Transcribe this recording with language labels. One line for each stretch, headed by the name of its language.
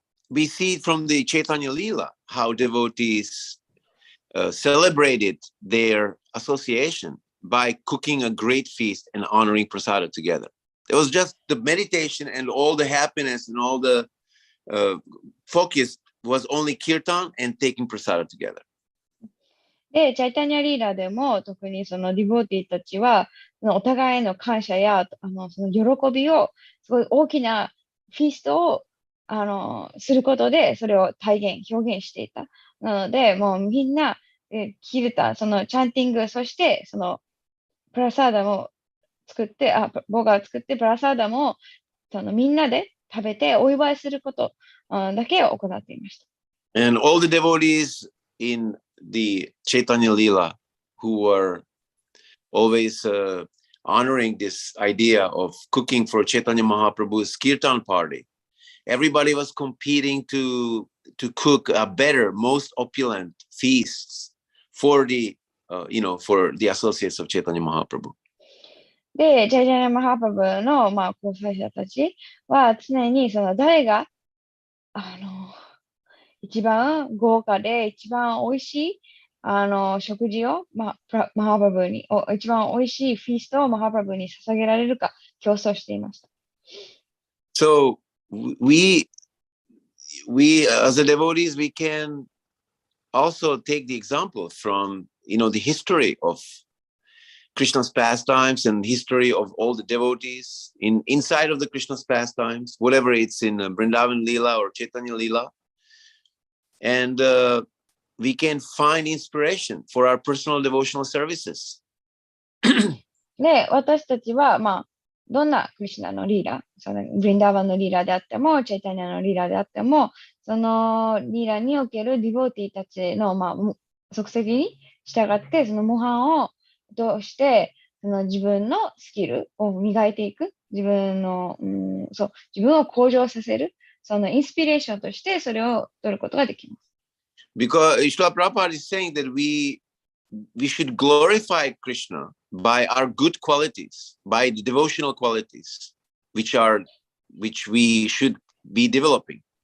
English: We see from the Chaitanya Leela how devotees celebrated their association by cooking a great feast and honoring prasada together. It was just the meditation and all the happiness and all the focus was only kirtan and taking prasada together.
Japanese: で、チャイタニャリーラでも特にそのディボーティーたちはお互いへの感謝やその喜びをすごい大きなフィーストをすることでそれを表現していた。なので、もうみんなキルタ、そのチャンティング、そしてそのプラサーダも作って、ボガを作ってプラサーダもみんなで食べてお祝いすることだけを行っていました。
English: And all the devotees in the Chaitanya Leela who were always honoring this idea of cooking for Chaitanya Mahaprabhu's Kirtan party. Everybody was competing to cook a better, most opulent feasts for the associates of Chaitanya Mahaprabhu.
Japanese: で、チャイタニャマハプラブの、交際者たちは常にその誰が一番豪華で一番美味しい食事を、マハプラブに一番美味しいフィーストをマハプラブに捧げられるか競争していました。
English: So we as the devotees, we can also take the example from the history of Krishna's pastimes and history of all the devotees inside of the Krishna's pastimes, whatever it's in Vrindavan Leela or Chaitanya Leela. And we can find inspiration for our personal devotional services.
Japanese: で、私たちは、どんなクリシュナのリーラ、そのブリンダーバンのリーラであっても、チェイタニアのリーラであっても、そのリーラにおけるディボーティーたちの、足跡に従って、その模範を通して、その自分のスキルを磨いていく、自分を向上させる、そのインスピレーションとしてそれを取ることができます。
English: Because Srila Prabhupada is saying that we should glorify Krishna by our good qualities, by the devotional qualities, which we should be developing.